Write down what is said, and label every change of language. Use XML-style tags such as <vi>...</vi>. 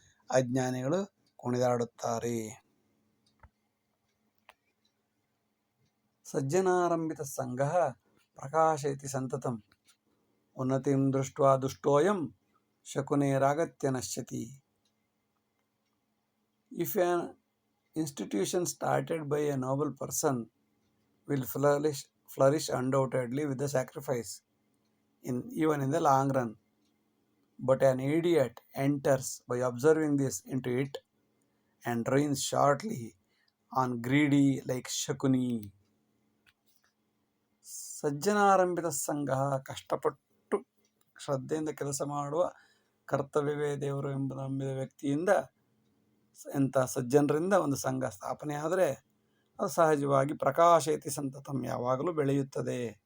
<kn>ಅಜ್ಞಾನಿಗಳು ಕುಣಿದಾಡುತ್ತಾರೆ.</kn> <sa>ಸಜ್ಜನಾರಂಭಿತ ಸಂಘಃ ಪ್ರಕಾಶಯತಿ ಸಂತತಂ, ಉನ್ನತಿಂ ದೃಷ್ಟ್ವಾ ದುಷ್ಟೋಯಂ ಶಕುನೇರಾಗತ್ಯ ನಶ್ಯತಿ.</sa> <en>If an institution started by a noble person will flourish undoubtedly with the sacrifice, even in the long run. But an idiot enters by observing this into it and ruins shortly on greedy like Shakuni.</en> <kn>ಸಜ್ಜನಾರಂಭಿತ ಸಂಘ, ಕಷ್ಟಪಟ್ಟು ಶ್ರದ್ಧೆಯಿಂದ ಕೆಲಸ ಮಾಡುವ ಕರ್ತವ್ಯವೇ ದೇವರು ಎಂಬ ನಂಬಿದ ವ್ಯಕ್ತಿಯಿಂದ, ಎಂಥ ಸಜ್ಜನರಿಂದ ಒಂದು ಸಂಘ ಸ್ಥಾಪನೆ ಆದರೆ ಅದು ಸಹಜವಾಗಿ</kn> <sa>ಪ್ರಕಾಶಯತಿ ಸಂತತಂ,</sa> <kn>ಯಾವಾಗಲೂ ಬೆಳೆಯುತ್ತದೆ.</kn>